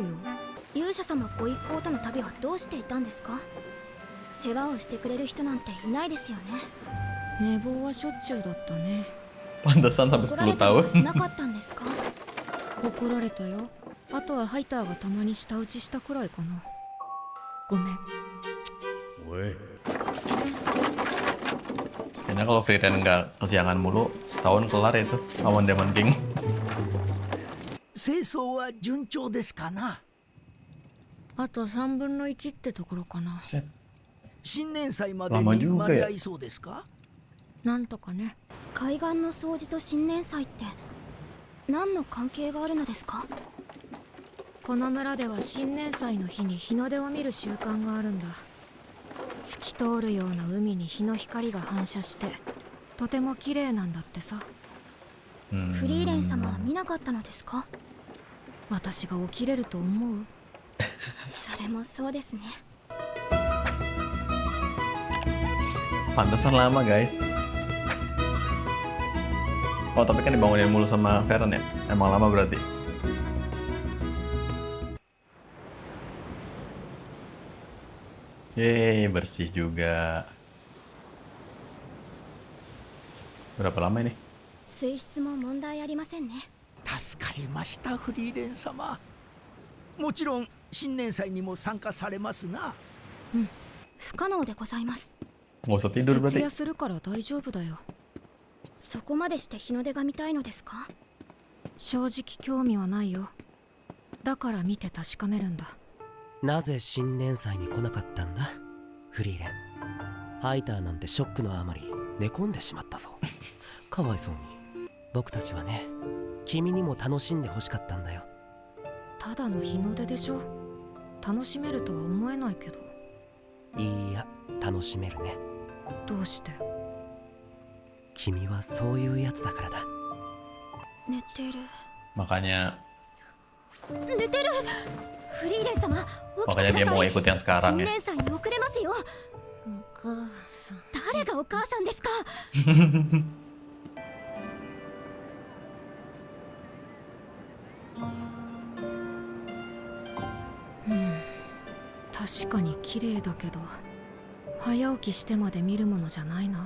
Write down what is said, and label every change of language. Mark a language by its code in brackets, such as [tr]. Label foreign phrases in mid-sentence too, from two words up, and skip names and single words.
[ja] 勇者様ご一行との旅はどうしていたんですか？世話をしてくれる人なんていないですよね。寝坊はしょっちゅうだったね。 [id] Pantesan sampai [ja] 怒ら [id] 10 [ja] れたりはし [id] tahun. [ja] なかったんですか？怒られたよ。あとはハイターがたまに舌打ちしたくらいかな。ごめん。 [id] Kayaknya kalau Frieren nggak kesiangan mulu, setahun kelar itu lawan Demon King. [ja] 清掃は順調ですかな。あと3分の1ってところかな。 [id] Set. [ja] 新年祭まで [id] Lama [ja] に [id] juga [ja] 間に [id] ya. [ja] 合いそうですか。なんとかね。海岸の掃除と新年祭って何の関係があるのですか？この村では新年祭の日に日の出を見る習慣があるんだ。透き通るような海に日の光が反射してとても綺麗なんだってさ。フリーレン様は見なかったのですか？私が起きれると思う？それもそうですね。 [id] Pantesan lama guys. Oh tapi kan dibangunin mulu sama Feren ya. Emang lama berarti. Yeay, bersih juga. Berapa lama ini? [ja] 水質も問題ありませんね。助かりましたフリーレン様。もちろん新年祭にも参加されますな。不可能でございます。 [id] Nggak usah tidur [ja] 徹 [id] berarti. [ja] 夜するから大丈夫だよ。 そこまでして日の出が見たいのですか？正直興味はないよ。だから見て確かめるんだ。なぜ新年祭に来なかったんだフリーレン。ハイターなんてショックのあまり寝込んでしまったぞ。かわいそうに。僕たちはね、君にも楽しんでほしかったんだよ。ただの日の出でしょ。楽しめるとは思えないけど。いいや、楽しめるね。どうして？君はそういうやつだからだ。寝てる。 [id] Makanya [ja] 寝てる。フリーレン様、起き [id] makanya [ja] て [id] dia [ja] くだ [id] mau [ja] さい。 [id] ikut yang sekarang [ja] 新 [id] ya. [ja] 年祭に遅れますよ。お母さん。誰がお母さんですか？確かに綺麗だけど、早起きしてまで見るものじゃないな。